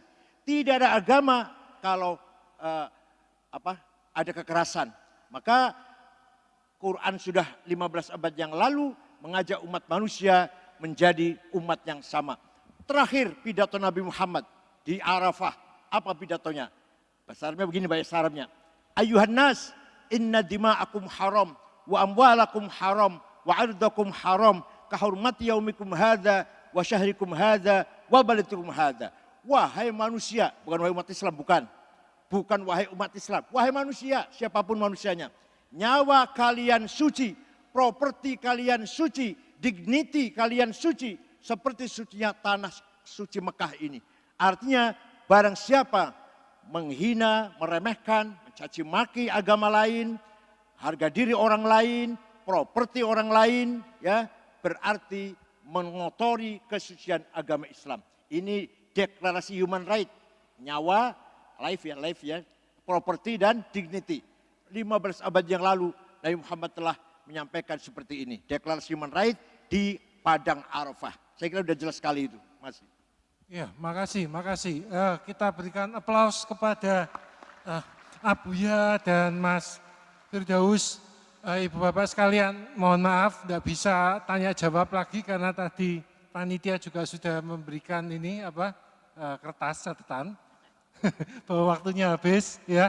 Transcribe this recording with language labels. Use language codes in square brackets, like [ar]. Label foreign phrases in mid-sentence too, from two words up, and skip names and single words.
[id] Tidak ada agama kalau ada kekerasan. Maka Quran sudah 15 abad yang lalu mengajak umat manusia menjadi umat yang sama. Terakhir pidato Nabi Muhammad di Arafah. Apa pidatonya? Bahasa Arabnya begini, bahasa Arabnya. [ar] أيها الناس، إن دماءكم حرام، وأموالكم حرام، وأعراضكم حرام، كحرمة يومكم هذا، وشهركم هذا، وبلدكم هذا. [id] Wahai manusia, bukan wahai umat Islam, bukan. Bukan wahai umat Islam, wahai manusia, siapapun manusianya. Nyawa kalian suci, properti kalian suci, dignity kalian suci, seperti sucinya tanah suci Mekah ini. Artinya barang siapa menghina, meremehkan, mencaci maki agama lain, harga diri orang lain, properti orang lain, ya berarti mengotori kesucian agama Islam. Ini deklarasi [en] human right, [id] nyawa, life ya, properti dan dignity. 15 abad yang lalu Nabi Muhammad telah menyampaikan seperti ini, deklarasi [en] human right [id] di Padang Arafah. Saya kira sudah jelas sekali itu, Mas. Ya, makasih. Kita berikan aplaus kepada Abuya dan Mas Firdaus. Ibu bapak sekalian, mohon maaf tidak bisa tanya jawab lagi karena tadi panitia juga sudah memberikan ini kertas catatan bahwa waktunya habis ya.